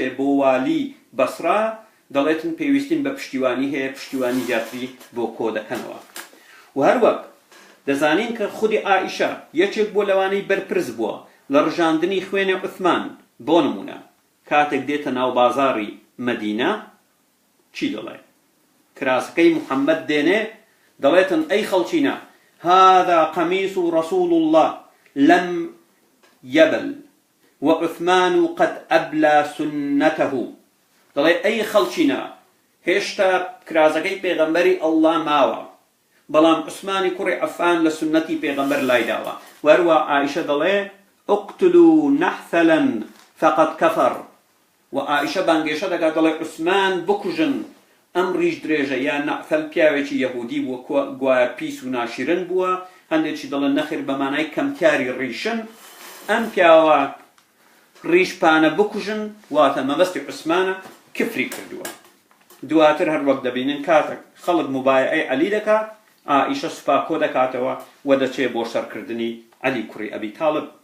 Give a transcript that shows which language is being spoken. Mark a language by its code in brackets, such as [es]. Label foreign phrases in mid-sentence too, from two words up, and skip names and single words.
[ckb] بۆ والی بەسرا دەڵێتن پێویستین بە پشتیوانی هەیە پشتیوانی زیاتری بۆ کۆ دەکەنەوە و هەروەک دەزانین کە خودی عائیشە یەکێک بۆ لەوانەی بەرپرس بووە لە ڕژاندنی خوێنی عوسمان بۆ نمونە کاتێک دێتە ناو بازاڕی مەدینە چی دەڵێ کراسەکەی محەممەد دێنێ دەڵێتن ئەی خەڵچینە [ar] هذا قميص رسول الله لم يبل وعثمان قد أبلى سنته [ckb] دەڵێ ئەی خەڵچینە هێشتا کراسەکەی پێغەمبەری ئەڵڵا ماوە بەڵام عوسمانی کوڕی عەفان لە سنەتی پێغەمبەر لای داوە وەروە عائیشە دەڵێ [ar] اقتلوا نحثلا فقد كفر [ckb] و عائیشە بانگێشە دەکات دەڵێ عوسمان بکوژن ئەم ڕیش درێژە یان نەعفەل پیاوێکی یەهودی بووە گوایە پیس و ناشیرن بووە هەندێکی دەڵێن نەخێر بە مانای کەمکاری ڕیشن ئەم پیاوە ڕیشپانە بکوژن واتە مەبەستی عوسمانە کفری کردووە دواتر هەر وەک دەبینن کاتێک خەڵک مبایعەی عەلی دەکات عائیشە سوپا کۆ دەکاتەوە و دەچێ بۆ شەڕکردنی عەلی کوڕی ئەبی تاڵب